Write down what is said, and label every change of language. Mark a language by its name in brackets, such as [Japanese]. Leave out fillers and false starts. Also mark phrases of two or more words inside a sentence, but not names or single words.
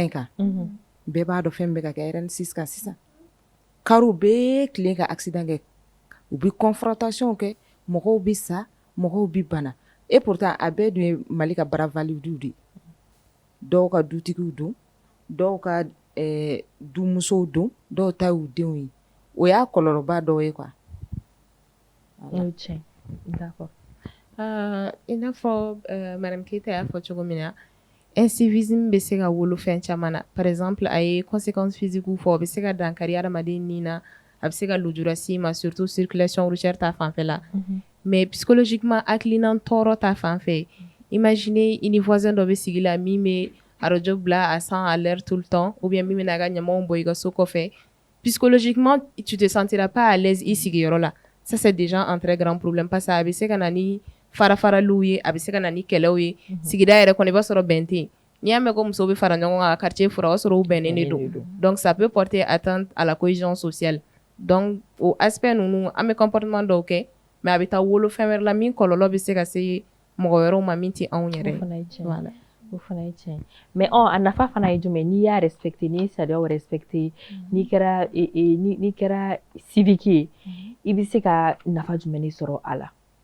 [Bambara] in kan bɛɛ b'a dɔn fɛn bɛ ka kɛ RN6 kan sisan kariw bɛɛ tilen ka accident kɛ u bɛ confrontation kɛ mɔgɔw bɛ sa mɔgɔw bɛ bana [French] et pourtant [Bambara] a bɛɛ dun ye Mali ka bara validiw de dɔw ka dutigiw don dɔw ka dumusow don dɔw ta y'u denw ye o y'a kɔlɔlɔba dɔw ye quoi. Tiɲɛ d'accord. I n'a fɔ madame Keita y'a fɔ cogo min na incivisme bɛ se ka wolo fɛn caman na [French] par exemple [Bambara] a ye [French] conséquences physiques [Bambara] fɔ o bɛ se ka dankari adamaden ni na a bɛ se ka lujura s'i ma [French] surtout circulation routière [Bambara] ta fanfɛla mais psychologiquement hakilina tɔɔrɔ ta fanfɛ imaginez i ni voisin dɔ bɛ sigi la min bɛ radio bila [French] à 100 à l'heure tout le temps ou bien [Bambara] min bɛ n'a ka ɲamanw bɔ i ka so kɔfɛ [French] psychologiquement tu te sentiras pas à l'aise [Bambara] i sigiyɔrɔ la [French] ça c'est déjà un très grand problème parce que [Bambara] a bɛ se ka na ni farafaraliw ye a bɛ se ka na ni kɛlɛw ye sigida yɛrɛ kɔnɔ i b'a sɔrɔ bɛn tɛ yen n'i y'a mɛn ko musow bɛ fara ɲɔgɔn kan ka quartier fura o b'a sɔrɔ u bɛnnen de don [French] donc ça peut porter atteinte à la cohésion sociale donc [Bambara] o aspect ninnu an bɛ comportement dɔw kɛ mais a bɛ taa wolo fɛn wɛrɛ la min kɔlɔlɔ bɛ se ka se mɔgɔ wɛrɛw ma min tɛ anw yɛrɛ ye. O fana ye tiɲɛ mais a nafa fana ye jumɛn n'i y'a respecté n'i ye sariyaw respecté n'i kɛra civique ye i bɛ se ka nafa jumɛn de sɔrɔ a la.